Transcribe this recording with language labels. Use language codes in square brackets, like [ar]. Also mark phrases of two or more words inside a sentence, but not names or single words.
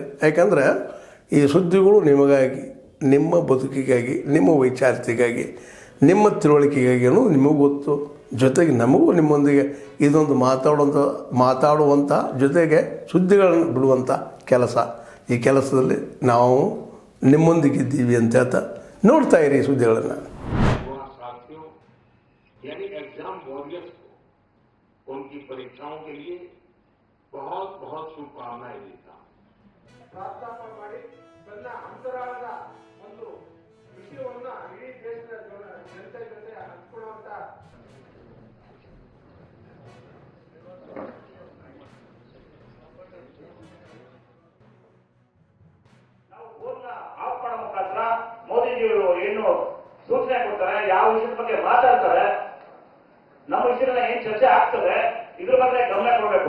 [kn] ಯಾಕಂದರೆ ಈ ಸುದ್ದಿಗಳು ನಿಮಗಾಗಿ, ನಿಮ್ಮ ಬದುಕಿಗಾಗಿ, ನಿಮ್ಮ ವೈಚಾರಿಕೆಗಾಗಿ, ನಿಮ್ಮ ತಿಳುವಳಿಕೆಗಾಗಿಯೂ ನಿಮಗೂ ಗೊತ್ತು. ಜೊತೆಗೆ ನಮಗೂ ನಿಮ್ಮೊಂದಿಗೆ ಇದೊಂದು ಮಾತಾಡುವಂಥ ಜೊತೆಗೆ ಸುದ್ದಿಗಳನ್ನು ಬಿಡುವಂಥ ಕೆಲಸ. ಈ ಕೆಲಸದಲ್ಲಿ ನಾವು ನಿಮ್ಮೊಂದಿಗಿದ್ದೀವಿ ಅಂತ ಹೇಳ್ತಾ ನೋಡ್ತಾ ಇರಿ ಸುದ್ದಿಗಳನ್ನು. [hi] उनकी परीक्षाओं के लिए बहुत बहुत शुभकामनाएं देता हूं. [kn] ಪ್ರಾರ್ಥನೆ ಮಾಡಿ ತನ್ನ ಅಂತರಾಳದ ಒಂದು ವಿಷಯವನ್ನ ಇಡೀ ದೇಶದ ಜನತೆ ಜೊತೆ ಹಂಚಿಕೊಳ್ಳುವಂತ ನಾವು ಬೋರ್ನ ಆಫ್ ಮಾಡೋ ಮುಖಾಂತರ ಮೋದಿಜಿಯವರು ಏನು ಸೂಚನೆ ಕೊಡ್ತಾರೆ, ಯಾವ ವಿಷಯದ ಬಗ್ಗೆ ಮಾತಾಡ್ತಾರೆ, ನಮ್ಮ ವಿಷಯನ ಏನ್ ಚರ್ಚೆ ಆಗ್ತದೆ ಇದ್ರ ಬಗ್ಗೆ ಗಮನ ಕೊಡಬೇಕು.